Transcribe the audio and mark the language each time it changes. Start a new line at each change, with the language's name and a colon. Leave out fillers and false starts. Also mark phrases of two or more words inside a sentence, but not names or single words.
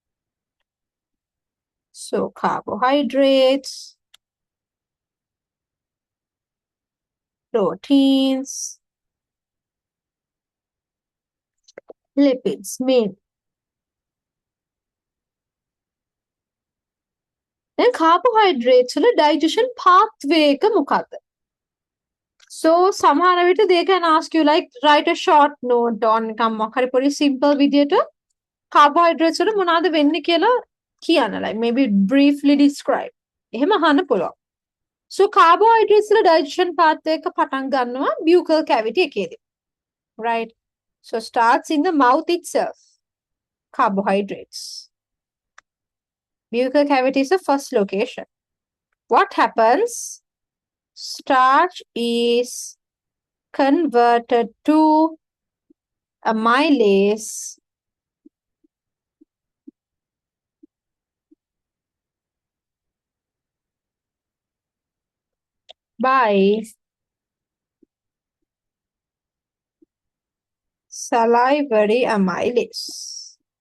English: So carbohydrates, proteins, lipids, main.
Sinhala: Then carbohydrates වල
English: digestion pathway
Sinhala: එක මොකක්ද? So සමහර විට
English: they can ask you like write a short note on
Sinhala: නිකන් මොකක් හරි පොඩි simple විදියට carbohydrates වල මොනවද වෙන්නේ කියලා කියන්න,
English: like maybe briefly describe.
Sinhala: එහෙම අහන්න පුළුවන්. So carbohydrates වල
English: digestion pathway
Sinhala: එක පටන් ගන්නවා
English: buccal cavity
Sinhala: එකේදී.
English: Right? So starts in the mouth itself. Carbohydrates. Buccal cavity is the first location. What happens? Starch is converted to amylase by salivary amylase.